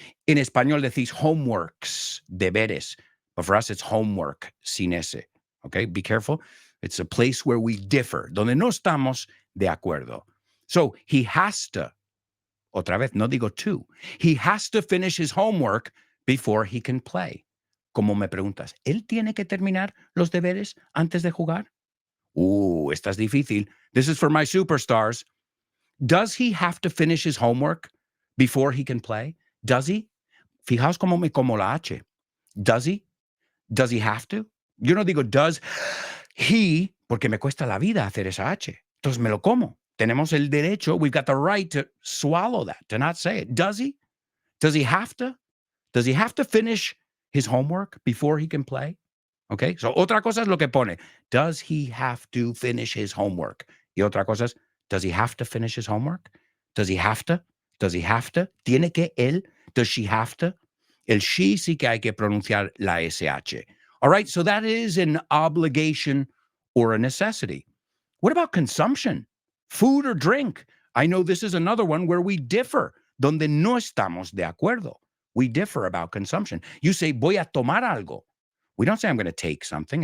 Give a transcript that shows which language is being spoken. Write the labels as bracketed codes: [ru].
[en] In [es] español decís [en] homeworks, deberes. But for us, it's homework, [es] sin ese. [en] Okay, be careful. It's a place where we differ, [es] donde no estamos de acuerdo. [en] So he has to, [es] otra vez, no digo [en] to. He has to finish his homework before he can play. [es] Como me preguntas, ¿él tiene que terminar los deberes antes de jugar? Esta es difícil. [en] This is for my superstars. Does he have to finish his homework before he can play? Does he? [es] Fijaos cómo me como la H. [en] Does he? Does he have to? [es] Yo no digo [en] does he, [es] porque me cuesta la vida hacer esa H. Entonces me lo como. Tenemos el derecho, [en] we've got the right to swallow that, to not say it. Does he? Does he have to? Does he have to finish his homework before he can play? Okay, so [es] otra cosa es lo que pone. [en] Does he have to finish his homework? [es] Y otra cosa es, [en] does he have to finish his homework? Does he have to? Does he have to? [es] ¿Tiene que él? [en] Does she have to? [es] El she sí que hay que pronunciar la SH. [en] All right, so that is an obligation or a necessity. What about consumption? Food or drink? I know this is another one where we differ, [es] donde no estamos de acuerdo. [en] We differ about consumption. You say, [es] voy a tomar algo. [en] We don't say I'm going to take something.